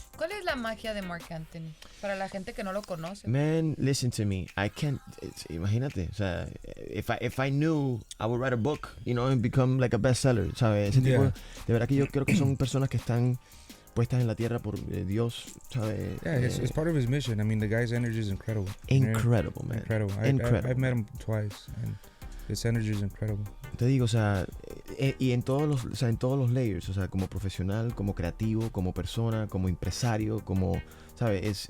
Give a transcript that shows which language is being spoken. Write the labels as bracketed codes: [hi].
[es] ¿Cuál es la magia de Mark Anthony para la gente que no lo conoce? [en] Man, listen to me. I can't, [es] imagínate, o sea, [en] if I knew, I would write a book, you know, and become like a bestseller, [es] ¿sabes? Ese tipo, de verdad que yo creo que son personas que están puestas en la tierra por Dios, ¿sabes? [en] Yeah, it's part of his mission. I mean, the guy's energy is incredible. Incredible, man. Incredible. I've met him twice, and his energy is incredible. [es] Te digo, o sea, y en todos los layers, o sea, como profesional, como creativo, como persona, como empresario, como, ¿sabes?